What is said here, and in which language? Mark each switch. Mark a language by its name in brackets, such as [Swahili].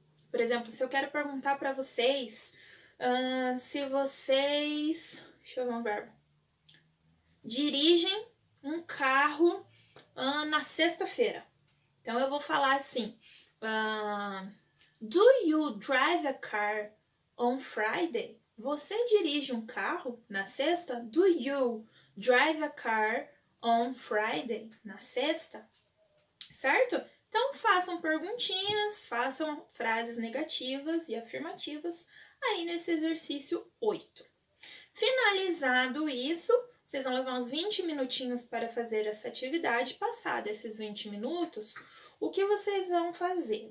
[Portuguese] Por exemplo, se eu quero perguntar para vocês se vocês, deixa eu ver um verbo, dirigem um carro na sexta-feira. Então, eu vou falar assim, [English] do you drive a car on Friday? [Portuguese] Você dirige um carro na sexta? [English] Do you drive a car on Friday? [Portuguese] Na sexta? Certo? Então, façam perguntinhas, façam frases negativas e afirmativas aí nesse exercício 8. Finalizado isso, vocês vão levar uns 20 minutinhos para fazer essa atividade. Passado esses 20 minutos, o que vocês vão fazer?